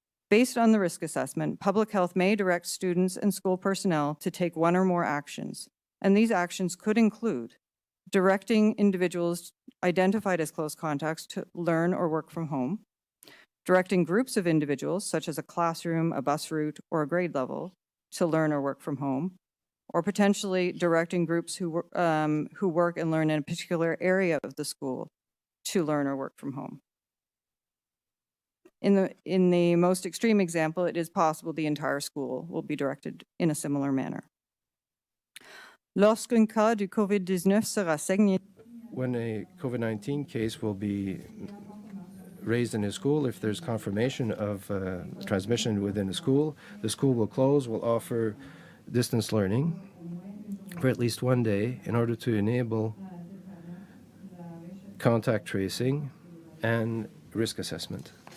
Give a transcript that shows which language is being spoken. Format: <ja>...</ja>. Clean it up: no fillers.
<en>Based on the risk assessment, public health may direct students and school personnel to take one or more actions, and these actions could include directing individuals identified as close contacts to learn or work from home, directing groups of individuals, such as a classroom, a bus route, or a grade level, to learn or work from home, or potentially directing groups who work and learn in a particular area of the school to learn or work from home. In the most extreme example, it is possible the entire school will be directed in a similar manner.</en> <fr>Lorsqu'un cas du COVID-19 sera signé,</fr> <en>When a COVID-19 case will be raised in a school, if there's confirmation of transmission within a school, the school will close, will offer distance learning for at least one day in order to enable contact tracing and risk assessment.</en>